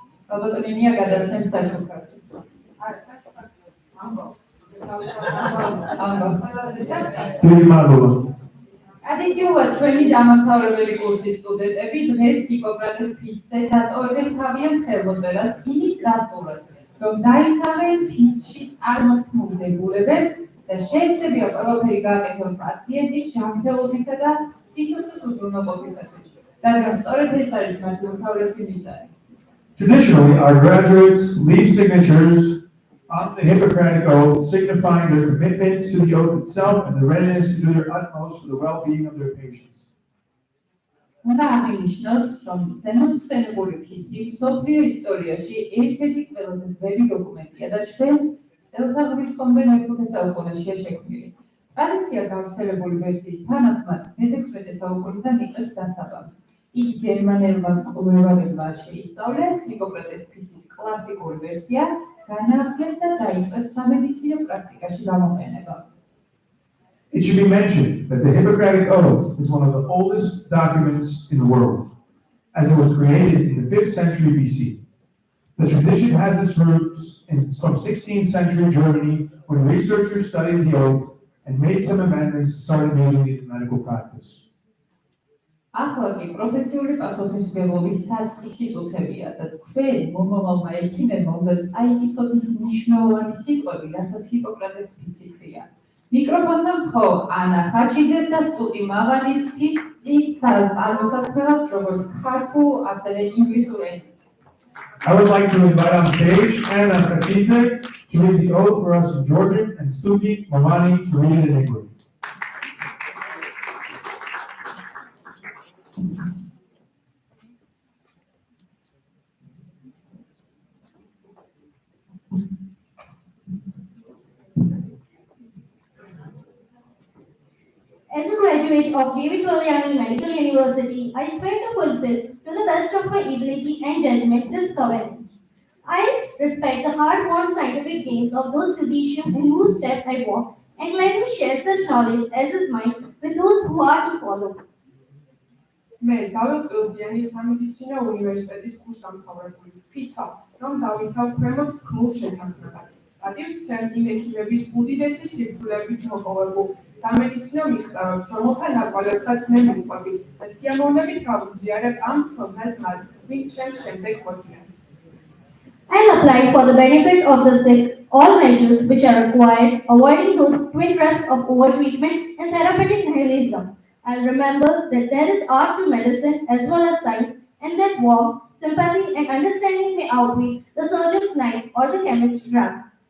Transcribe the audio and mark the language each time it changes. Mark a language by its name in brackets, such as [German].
[Georgian] ბატონი მია გადასცემს საჩუქრად. ტრადიციულად ჩვენი დამამთავრებელი კურსის სტუდენტები დღეს ჰიპოკრატეს ფიცზე დატოვებენ თავიანთ ხელმოწერას იმის დასტურად, რომ დაიცავენ ფიცში წარმოქმნილ დებულებებს და შეეცდებია ყველაფერი გააკეთონ პაციენტის ჯანმრთელობისა და სიცოცხლის უზრუნველყოფისათვის, რადგან სწორედ ეს არის მათი უმთავრესი მიზანი. [English] Traditionally, our graduates leave signatures on the Hippocratic oath, signifying their commitment to the oath itself and the readiness to do their utmost for the well-being of their patients. [Georgian] უნდა აღინიშნოს, რომ ზემოხსენებული ფიცი მსოფლიო ისტორიაში ერთ-ერთი ყველაზე ძველი დოკუმენტია და ჩვენს წელთაღრიცხვამდე მე-5 საუკუნეშია შექმნილი. ტრადიცია გავრცელებული ვერსიის თანახმად მე-16 საუკუნიდან იღებს დასაბამს. იგი გერმანელმა მკვლევარებმა შეისწავლეს ჰიპოკრატეს ფიცის კლასიკური ვერსია, განაახლეს და დაიწყეს სამედიცინო პრაქტიკაში გამოყენება. [English] It should be mentioned that the Hippocratic Oath is one of the oldest documents in the world, as it was created in the 5th century BC. The tradition has its roots from 16th century Germany when researchers studied the oath and made some amendments and started using it in medical practice. [Georgian] ახლა კი პროფესიული პასუხისმგებლობის საწყის სიტუთებია და თქვენ მომავალმა ექიმებმა უნდა წაიკითხოთ ის მნიშვნელოვანი სიტყვები, რასაც ჰიპოკრატეს ფიცი-ქვია. მიკროფონთან მთხოვ ანა ხაჩიძეს და სტუტი მაღალისთვის წარმოსათქმელად როგორც ქართულ, ასევე ინგლისურ ენაზე. [English] I would like to invite on stage Anna Khachidze to read the oath for us in Georgian and Stuti Mamani to read it in English. As a graduate of David Williani Medical University, I swear to fulfill, to the best of my ability and judgment, this covenant. I respect the hard-won scientific gains of those physicians in whose steps I walk, and gladly share such knowledge as is mine with those who are to follow. [Georgian] მე დავით ილდიანის სამედიცინო უნივერსიტეტის კურსდამთავრებული ვფიცავ, რომ დავიცავ ქვემოთ თქმულ შეთანხმებას. პატივს ვცემ იმ ექიმების უდიდესი სირთულეებით მოპოვებულ სამედიცინო მიღწევებს, რომელთა ნაკვალევსაც მე მივყვები და სიამოვნებით გავუზიარებ ამ ცოდნას მათ, ვინც ჩემს შემდეგ მოდიან. [English] I'll apply for the benefit of the sick all measures which are required, avoiding those twin traps of overtreatment and therapeutic nihilism. I'll remember that there is art to medicine as well as science, and that warmth, sympathy, and understanding may outweigh the surgeon's knife or the chemist's drug.